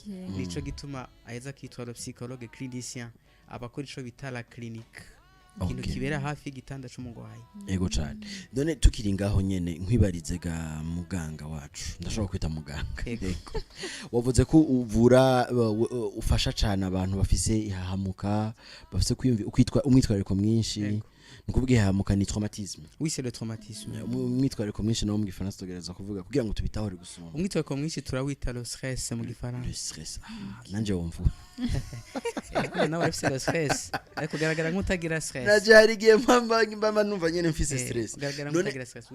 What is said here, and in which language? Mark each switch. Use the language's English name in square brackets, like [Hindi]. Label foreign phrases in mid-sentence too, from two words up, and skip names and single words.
[Rundi] Nico gituma aheza kitwa [French] psychologue clinicien, [Rundi] abakora ico bita [French] la clinique, [Rundi] ikintu kibera hafi y'igitanda c'umugwayi. Ego cyane. None tukiri ngaho nyene nkwibarize ga muganga wacu, ndashobora kwita muganga. Ego wavuze ko uvura ufasha cyane abantu bafise ihahamuka, bafise kwitwa umwitwariko mwinshi. Nukuvuga ihahamuka ni traumatisme. [French] Oui, c'est le traumatisme. [Rundi] Umwitwariko mwinshi no mu Gifaransa tugereza kuvuga kugira ngo tubitaho gusoma. Umwitwariko mwinshi turawita [French] le stress [Rundi] mu Gifaransa. [French] Le stress. [Rundi] Nanje wumva. Nawe afite [French] le stress. [Rundi] Ariko kugaragara nk'utagira stress. Naje hari gihe mpamba numva nyene mfise stress. Kugaragara nk'utagira stress.